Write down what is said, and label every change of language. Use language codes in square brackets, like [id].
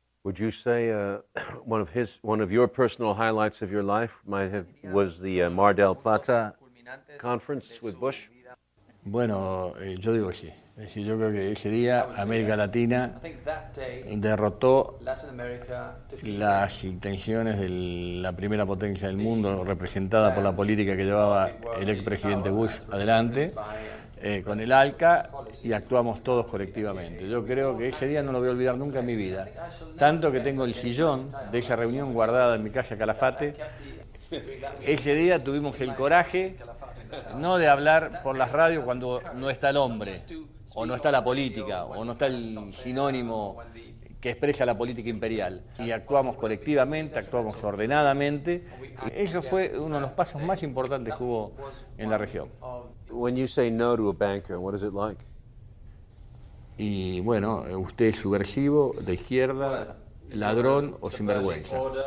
[en] Would you say one of your personal highlights of your life was the Mar del Plata conference with Bush? [es] Bueno, yo digo que sí. Es decir, yo creo que ese día América Latina derrotó las intenciones de la primera potencia del mundo, representada por la política que llevaba el expresidente Bush adelante, con el ALCA, y actuamos todos colectivamente. Yo creo que ese día no lo voy a olvidar nunca en mi vida. Tanto que tengo el sillón de esa reunión guardada en mi casa Calafate. Ese día tuvimos el coraje no de hablar por las radios cuando no está el hombre, o no está la política, o no está el sinónimo que expresa la política imperial. Y actuamos colectivamente, actuamos ordenadamente. Eso fue uno de los pasos más importantes que hubo en la región. [en] When you say no to a banker, what is it like? [es] Y bueno, usted es subversivo, de izquierda, ladrón o sinvergüenza.